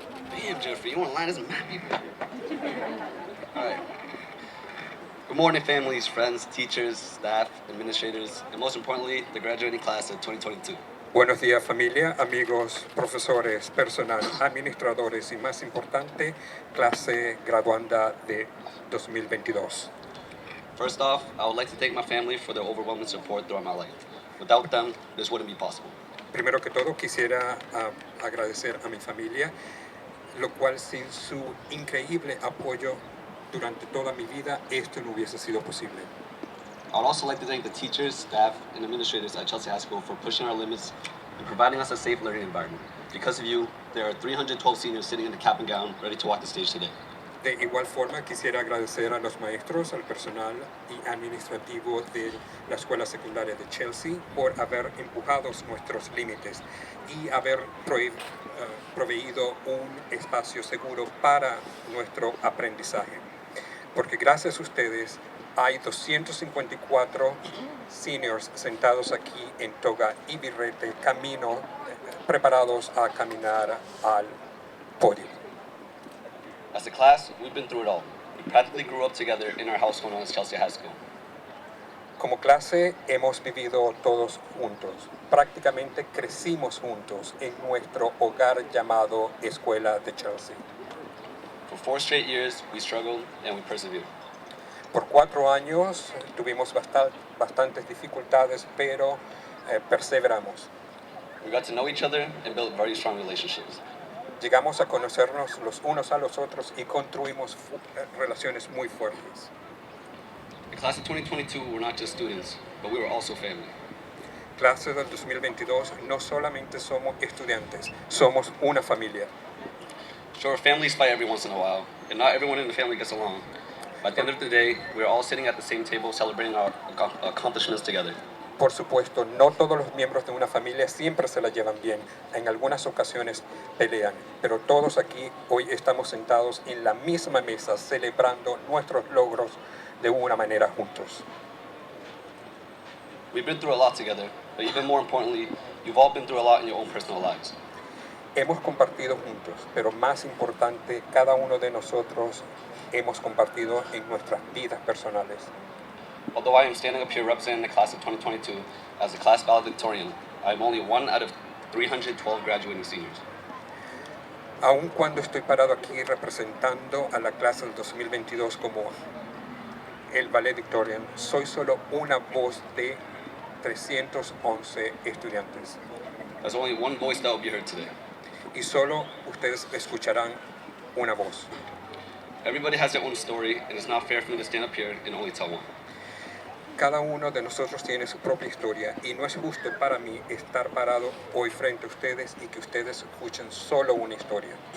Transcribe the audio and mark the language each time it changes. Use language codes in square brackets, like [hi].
[en] Damn, Jeffrey, you want to line us mad people? All right. Good morning, families, friends, teachers, staff, administrators, and most importantly, the graduating class of 2022. [es] Buenos días, familia, amigos, profesores, personal, administradores y más importante, clase graduanda de 2022. [en] First off, I would like to thank my family for their overwhelming support throughout my life. Without them, this wouldn't be possible. [es] Primero que todo, quisiera agradecer a mi familia, lo cual sin su increíble apoyo durante toda mi vida, esto no hubiese sido posible. [en] I would also like to thank the teachers, staff, and administrators at Chelsea High School for pushing our limits and providing us a safe learning environment. Because of you, there are 312 seniors sitting in the cap and gown, ready to walk the stage today. [es] De igual forma, quisiera agradecer a los maestros, al personal y administrativo de la Escuela Secundaria de Chelsea por haber empujado nuestros límites y haber proveído un espacio seguro para nuestro aprendizaje. Porque gracias a ustedes hay 254 seniors sentados aquí en toga y birrete, preparados a caminar al podio. [en] As a class, we've been through it all. We practically grew up together in our household known as Chelsea High School. [es] Como clase hemos vivido todos juntos. Prácticamente crecimos juntos en nuestro hogar llamado Escuela de Chelsea. [en] For 4 straight years, we struggled and we persevered. [es] Por 4 años tuvimos bastantes dificultades, pero perseveramos. [en] We got to know each other and built very strong relationships. [es] Llegamos a conocernos los unos a los otros y construimos relaciones muy fuertes. [en] The class of 2022 were not just students, but we were also family. [es] Clase del 2022 no solamente somos estudiantes, somos una familia. [en] Sure, families fight every once in a while, and not everyone in the family gets along. But at the end of the day, we're all sitting at the same table celebrating our accomplishments together. [es] Por supuesto, no todos los miembros de una familia siempre se la llevan bien. En algunas ocasiones pelean, pero todos aquí hoy estamos sentados en la misma mesa celebrando nuestros logros de una manera juntos. [en] We've been through a lot together, but even more importantly, you've all been through a lot in your own personal lives. [es] Hemos compartido juntos, pero más importante, cada uno de nosotros hemos compartido en nuestras vidas personales. [en] Although I am standing up here representing the class of 2022 as the class valedictorian, I am only one out of 312 graduating seniors. [es] Aun cuando estoy parado aquí representando a la clase del 2022 como el valedictorian, soy solo una voz de 311 estudiantes. [en] There's only one voice that will be heard today. [es] Y solo ustedes escucharán una voz. [en] Everybody has their own story, and it's not fair for me to stand up here and only tell one. [es] Cada uno de nosotros tiene su propia historia y no es justo para mí estar parado hoy frente a ustedes y que ustedes escuchen solo una historia.